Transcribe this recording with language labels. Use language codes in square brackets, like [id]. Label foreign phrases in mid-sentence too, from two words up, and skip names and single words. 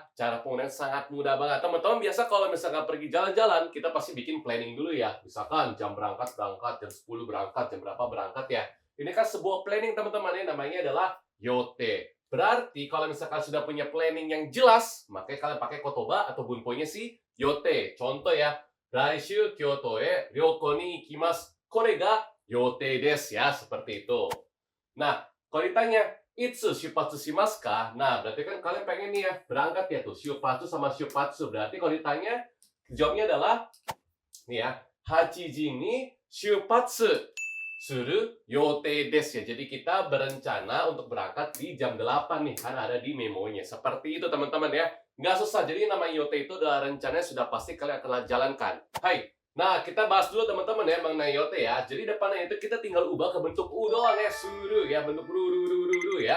[id] Cara penggunaan sangat mudah banget. Teman-teman biasa kalau misalkan pergi jalan-jalan, kita pasti bikin planning dulu ya. Misalkan jam berangkat, jam 10 berangkat, jam berapa berangkat ya. Ini kan sebuah planning teman-teman ya, namanya adalah yote. Berarti kalau misalkan sudah punya planning yang jelas, makanya kalian pakai kotoba atau bunponya si yote. Contoh ya, [ja] 来週京都へ旅行に行きます. これが予定です [id] ya, seperti itu. Nah, kalau ditanya, [ja] いつ出発しますか? [id] Nah, berarti kan kalian pengen nih ya, berangkat ya tuh, shupatsu sama shupatsu. Berarti kalau ditanya, jawabnya adalah, nih ya, [ja] 八時に出発する予定です ya. [id] Jadi kita berencana untuk berangkat di jam 8 nih, kan ada di memonya. Seperti itu teman-teman ya. Nggak susah, jadi nama yote itu adalah rencananya sudah pasti kalian akan jalankan. Hai, nah, kita bahas dulu teman-teman ya mengenai yote ya. Jadi depannya itu kita tinggal ubah ke bentuk u doang ya, suru ya, bentuk ru ya.